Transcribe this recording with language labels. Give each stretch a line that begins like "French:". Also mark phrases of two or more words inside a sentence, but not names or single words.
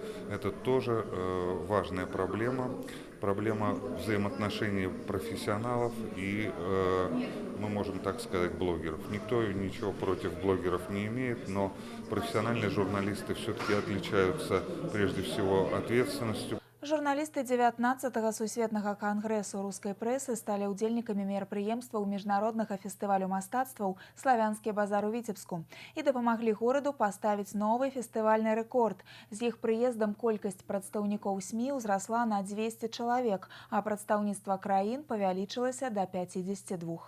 Russian: Это тоже важная проблема, проблема взаимоотношений профессионалов и, мы можем так сказать, блогеров. Никто ничего против блогеров не имеет, но профессиональные журналисты все-таки отличаются прежде всего ответственностью.
Belarusian: Журналисты 19-го сусветнага кангрэсу рускай прэсы стали удзельнікамі мерапрыемстваў міжнароднага фестывалю мастацтваў «Славянскі базар» у Віцебску і дапамаглі гораду паставіць новы фестывальны рэкорд. З іх прыездам колькасць прадстаўнікоў СМІ ўзрасла на 200 чалавек, а прадстаўніцтва краін павялічылася да 52.